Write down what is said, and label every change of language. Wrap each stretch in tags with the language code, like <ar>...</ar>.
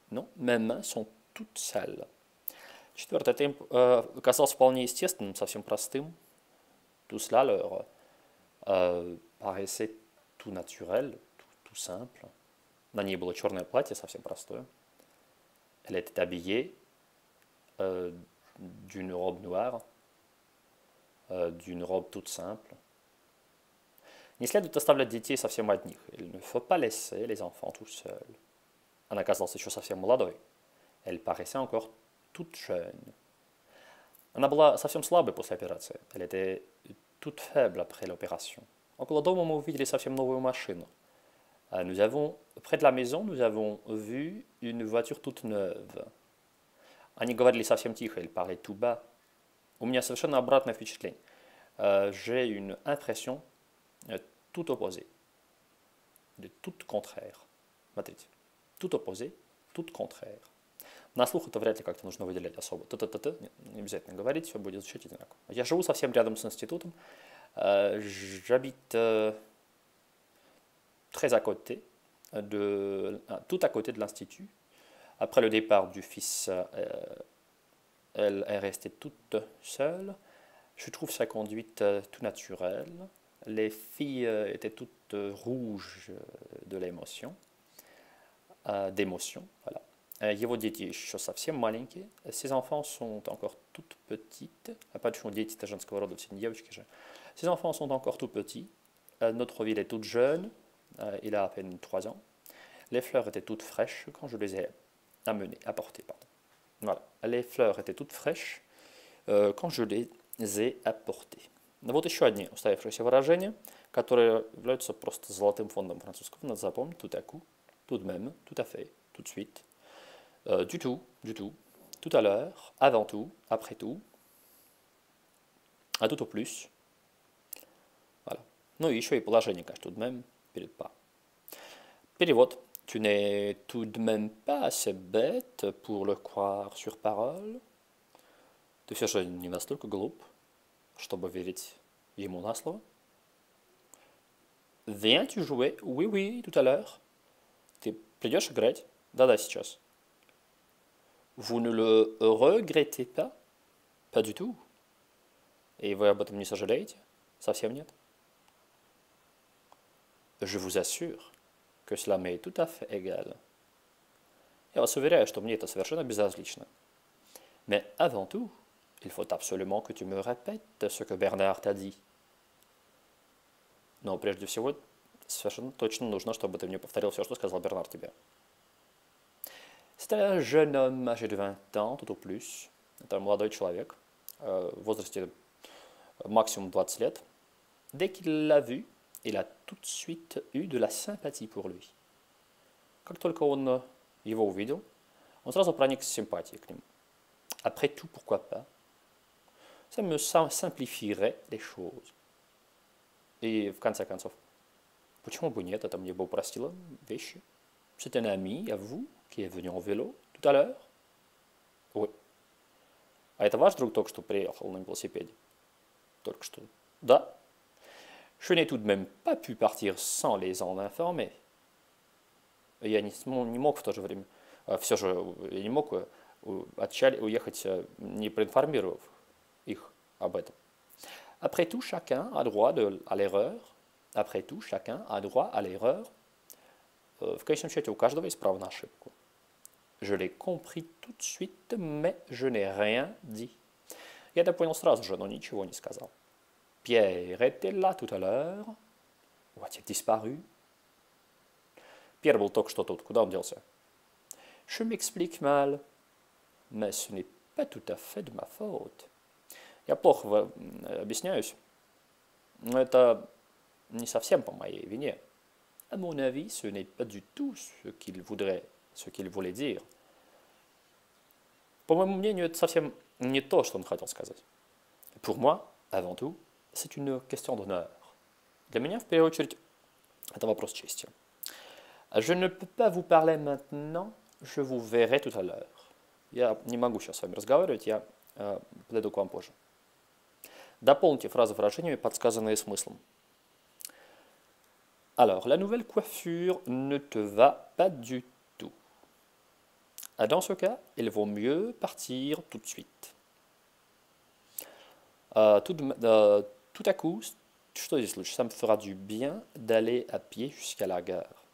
<fr>Non, mes mains sont toutes sales.</fr> <ru>Четвертое, это казалось вполне естественным, совсем простым.</ru> <fr>Tout cela leur paraissait tout naturel, tout simple.</fr> <ru>На ней было черное платье, совсем простое.</ru> <fr>Elle était habillée d'une robe noire, d'une robe toute simple.</fr> <ru>Не следует оставлять детей совсем одних.</ru> <fr>Il ne faut pas laisser les enfants tout seuls.</fr> <ru>Она казалась еще совсем молодой.</ru> <fr>Elle paraissait encore toute jeune.</fr> <ru>Она была совсем слабой после операции.</ru> <fr>Elle était toute faible après l'opération.</fr> <ru>Около дома мы увидели совсем новую машину.</ru> <fr>Près de la maison, nous avons vu une voiture toute neuve.</fr> <ru>Они говорили совсем тихо,</ru> <fr>ils parlaient tout bas.</fr> <ru>У меня совершенно обратное впечатление.</ru> <fr>J'ai une impression tout opposée. De tout contraire.</fr> <ru>Смотрите.</ru> <fr>Tout opposé, tout contraire.</fr> <ru>На слух это вряд ли как-то нужно выделять особо. Т-т-т-т, не обязательно говорить, все будет звучать одинаково. Я живу совсем рядом с институтом.</ru> <fr>J'habite très à côté, tout à côté de l'institut. Après le départ du fils, elle est restée toute seule. Je trouve sa conduite tout naturelle. Les filles étaient toutes rouges de l'émotion, d'émotion. Voilà.</fr> <ru>Его дети еще совсем маленькие.</ru> <fr>Ses enfants sont encore toutes petites.</fr> <ru>А почему дети это женского рода, все не девочки же.</ru> <fr>Ses enfants sont encore tout petits. Notre ville est toute jeune. Il a à peine 3 ans. Les fleurs étaient toutes fraîches quand je les ai apportées. Pardon. Voilà. Les fleurs étaient toutes fraîches quand je les ai apportées.</fr> <ru>Вот еще одни устоявшиеся выражения, которые являются просто золотым фондом французского. Надо запомнить</ru> <fr>tout à coup, tout de même, tout à fait, tout de suite, du tout à l'heure, avant tout, après tout, à tout au plus. Voilà.</fr> <ru>Ну и еще и положение, конечно, tout de même, перед pas. Перевод.</ru> <fr>Tu n'es tout de même pas assez bête pour le croire sur parole.</fr> <ru>Ты все же не настолько глуп, чтобы верить ему на слово.</ru> <fr>Viens-tu jouer? Oui, oui, tout à l'heure.</fr> <ru>Ты придешь играть? Да-да, сейчас.</ru> <fr>Vous ne le regrettez pas? Pas du tout.</fr> <ru>Et вы об этом не сожалеете? Совсем нет.</ru> <fr>Je vous assure que cela m'est tout à fait égal.</fr> <ru>Я вас уверяю, что мне это совершенно безразлично.</ru> <fr>Mais avant tout, il faut absolument que tu me répètes ce que Bernard t'a dit.</fr> <ru>Но прежде всего, совершенно точно нужно, чтобы ты мне повторил все, что сказал Бернар тебе.</ru> <fr>C'est un jeune homme âgé de 20 ans, tout au plus.</fr> <ru>Это молодой человек, в возрасте максимум 20 лет.</ru> <fr>Dès qu'il l'a vu, il a tout de suite eu de la sympathie pour lui.</fr> <ru>Как только он его увидел, он сразу проникся симпатией к нему.</ru> <fr>Après tout, pourquoi pas? Ça me simplifierait les choses.</fr> <ru>И в конце концов, почему бы нет, это мне бы упростило вещи.</ru> <fr>C'est un ami à vous qui est venu en vélo tout à l'heure? Oui.</fr> <ru>А это ваш друг только что приехал на велосипеде? Только что. Да.</ru> <fr>Je n'ai tout de même pas pu partir sans les en informer.</fr> <ru>Я не мог в то же время, все же я не мог уехать, не проинформировав их об этом.</ru> <fr>Après tout, chacun a droit à l'erreur. Après tout, chacun a droit à l'erreur.</fr> <ru>В конечном счете, у каждого есть право на ошибку.</ru> <fr>Je l'ai compris tout de suite, mais je n'ai rien dit.</fr> <ru>Я это понял сразу же, но ничего не сказал.</ru> <fr>Pierre était là tout à l'heure. Où a-t-il disparu?</fr> <ru>Pierre был только что тут. Куда он делся?</ru> <fr>Je m'explique mal, mais ce n'est pas tout à fait de ma faute.</fr> <ru>Я плохо объясняюсь, но это не совсем по моей вине.</ru> <fr>À mon avis, ce n'est pas du tout ce qu'il voulait dire.</fr> <ru>По моему мнению, это совсем не то, что он хотел сказать.</ru> <fr>Pour moi, avant tout, c'est une question d'honneur.</fr> <ru>Для меня, в первую очередь, это вопрос чести.</ru> <fr>Je ne peux pas vous parler maintenant, je vous verrai tout à l'heure.</fr> <ru>Я не могу сейчас с вами разговаривать, я подойду к вам позже. Дополните фразы выражениями, подсказанные смыслом.</ru> <fr>Alors, la nouvelle coiffure ne te va pas du tout. Dans ce cas, il vaut mieux partir tout de suite. Tout à coup,</fr> <ru>что здесь лучше?</ru> <fr>Ça me fera du bien d'aller à pied jusqu'à la gare.</fr>